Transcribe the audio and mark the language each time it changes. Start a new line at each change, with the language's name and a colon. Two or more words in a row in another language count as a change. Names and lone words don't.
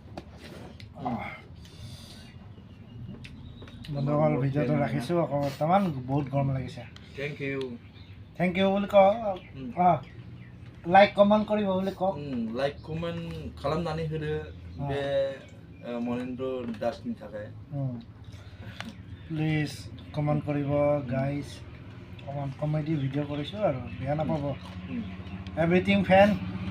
Assamese: বন্ধুসকল ভিডিঅ'টো ৰাখিছোঁ আকৌ বৰ্তমান বহুত গৰম লাগিছে
English: thank you thank you
Assamese: বুলি কওক
English: like comment
Assamese: কৰিব বুলি কওক
English: like comment
Bodo: खालामनानै होदो बे महेन्द्र दासनि थाखाय
English: please comment
Assamese: কৰিব গাইজ অকণমান কমেডি ভিডিঅ' কৰিছোঁ আৰু বেয়া নাপাব
English: everything fine